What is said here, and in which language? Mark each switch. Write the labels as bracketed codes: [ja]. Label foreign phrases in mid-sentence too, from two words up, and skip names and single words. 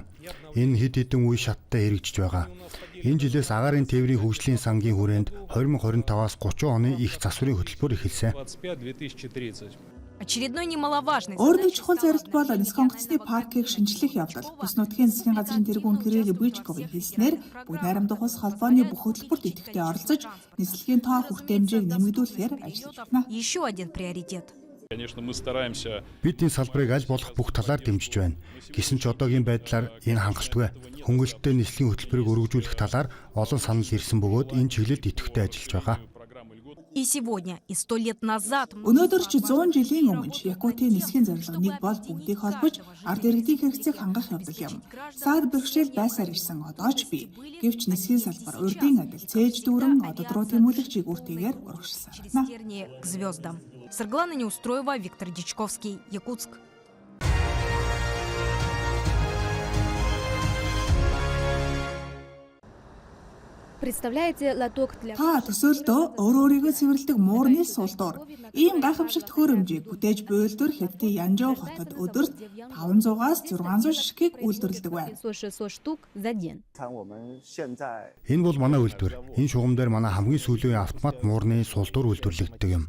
[mn] Энэ хэд хэдэн үе шаттай хэрэгжиж байгаа. Энэ жилээс агаарын тээврийн хөгжлийн сангийн хүрээнд 2025-аас 30 оны их засварын хөтөлбөр эхэлсэн. [ru] Очередной немаловажный [mn] Өөрийн чухал зорилт бол Нисэх онгоцны паркийг шинжлэх явдал. Бүс нутгийн засгийн газрын тэргүүн Кирилл Бычковын хэлснээр бүгд найрамдах ус холбооны бүх хөтөлбөрт идэвхтэй оролцож, нислэгийн тоо хүртээмжийг нэмэгдүүлэхээр ажиллаж байна. [ru] Еще один приоритет. [mn] Бид энэ салбарыг аль болох бүх талаар дэмжиж байна. Гэсэн ч одоогийн байдлаар энэ хангалтгүй. Хөнгөлөлттэй нислэгийн хөтөлбөрийг өргөжүүлэх талаар олон санал ирсэн бөгөөд энэ чиглэлд идэвхтэй ажиллаж байгаа. [ru] И сегодня, и 100 лет назад [mn] Өнөөдөр ч 100 жилийн өмнө Якутийн нисхийн зорилго нэг бол бүгдийг холбож ард иргэдийн хэрэгцээг хангах явдал юм. Саад бэрхшээл байсаар ирсэн одоо ч бий. Гэвч нисхийн салбар урдын адил цээж дүүрэн одод руу тэмүүлэх чигүүртэйгээр урагшсан байна. [ru] тернии к звездам. Сарглана Неустроева, Виктор Дичковский, Якутск. Представляете лоток для [mn] Та төсөөлдөө өөрийгөө цэвэрлдэг муурны суулдуур. Ийм гайхамшигт төхөөрөмжийг бүтээж буйлдвар Хятадын Янжоу хотод өдөрт 500-аас 600 ширхгийг үйлдвэрлэдэг байна. [ru] 500-600 штук за день. [mn] Энэ бол манай үйлдвэр. Энэ шугам дээр манай хамгийн сүүлийн автомат муурны суулдуур үйлдвэрлэгддэг юм.